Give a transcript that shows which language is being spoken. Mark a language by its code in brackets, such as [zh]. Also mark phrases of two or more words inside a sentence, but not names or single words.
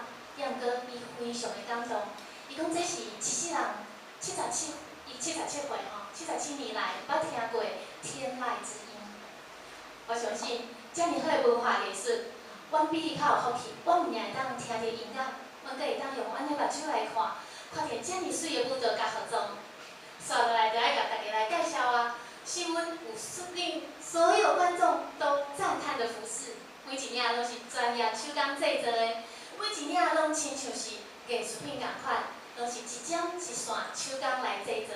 [nan] 也毋过，伊非常的感动。伊讲这是一世人伊77岁吼，77年来捌听过天籁之音。我相信，遮尔好的文化艺术，阮比你较有福气。阮毋仅会当听着音乐，阮阁会当用阮的目睭来看，看着遮尔水的舞蹈甲服装。接落来就爱甲大家来介绍啊，新闻有令所有观众都赞叹的服饰，每一领都是专业手工制作的。每一领拢亲像是艺术品共款，拢是一针一线手工来制作。